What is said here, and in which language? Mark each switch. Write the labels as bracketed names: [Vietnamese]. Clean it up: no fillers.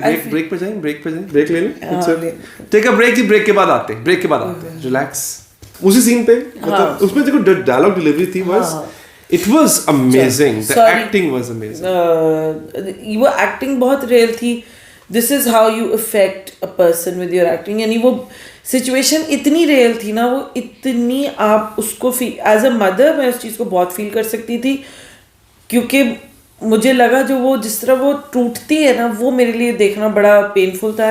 [Urdu] Break پہ جائیں, break لے لیں, [English] Take a break. [Urdu] بریک کے بعد آتے ہیں ریلیکس اسی سین پہ. مطلب اس میں دیکھو ڈائلاگ ڈیلیوری تھی [English] it was amazing, the acting was amazing. [Urdu] وہ ایکٹنگ بہت ریئل تھی. [English] This is how you affect a person with your acting. [Urdu] یعنی وہ سچویشن اتنی ریئل تھی نا, وہ اتنی آپ اس کو [English] as a mother [Urdu] میں اس چیز کو بہت فیل کر سکتی تھی, کیونکہ مجھے لگا جو وہ جس طرح وہ ٹوٹتی ہے نا وہ میرے لیے دیکھنا بڑا پینفل تھا.